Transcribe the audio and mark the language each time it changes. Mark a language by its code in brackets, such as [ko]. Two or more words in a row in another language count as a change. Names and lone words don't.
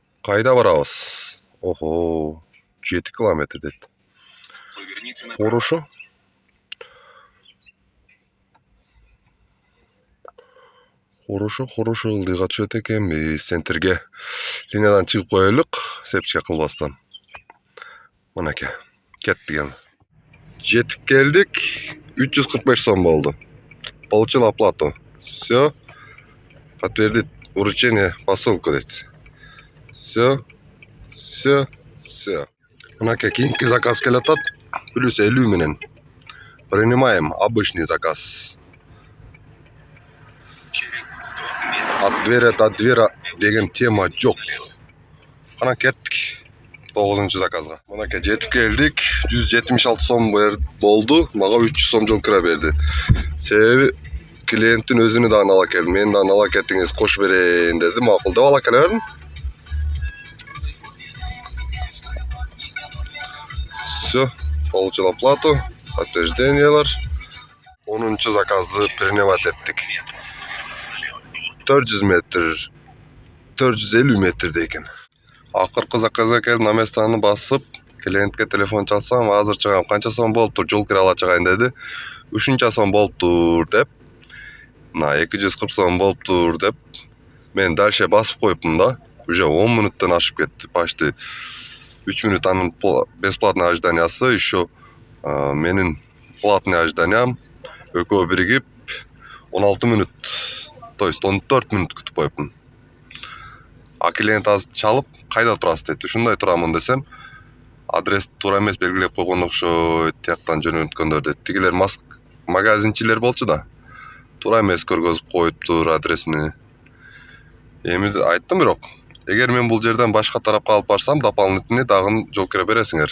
[ky] Кайда барабыз? Охо, 7 километр дейт. [ru] Поверните на Хорошо. Хорошо, [ky] ылдыйга түшөт экенбиз. Центрге линиядан чыгып коелук, сепче кылбастан. Мынакей, кеттик эми. Жетип келдик. 345 сом болду. [ru] Получил оплату. Все. Подтвердить вручение посылку дейт. Все. [ky] Мынакей, кийинки заказ келатат. Плюс 50 менен. [ru] Принимаем обычный заказ. через 100 метров. От двери до двери [ky] деген тема жок. Ана кеттик. 9-нчы заказга. Мынакей жетип келдик. 176 сом болду. Мага 300 сом жол кира берди. Себеби клиенттин өзүнү дагы ала келдим. Мен дагы ала кеттиңиз, кош берейин деди. Макул деп ала келе бердим. [ru] Все, получил оплату. [ky] Подтверждениялар. 10-нчы заказды принимать эттик. 400 метр, 450 метрде экен. Акыркы заказга келип, на местаны басып, клиентке телефон чалсам, азыр чыгам, канча сом болуптур, жол кире ала чыгайын деди. 3 сом болуптур деп. Мына 240 сом болуптур деп. Мен дальше басып коюпмун да. Уже 10 минуттан ашып кетти. [ru] Почти 3 минут [ky] анын [ru] бесплатный ожиданиясы, [ky] еще менин [ru] платный ожиданиям [ky] экөө биригип 16 минут, [ru] то есть [ky] 14 минут күтүп коюпмун. А клиент аз чалып, кайда турасыз дейт. Ушундай турамын десем, адрес туура эмес белгилеп койгон окшойт, тияктан жөнөткөндөр дейт. Тигилер магазинчилер болчу да. Туура эмес көргөзүп коюптур адресини. Эми айттым бирок, эгер мен бул жерден башка тарапка алып барсам, дополнительный дагы жол кире бересиңер.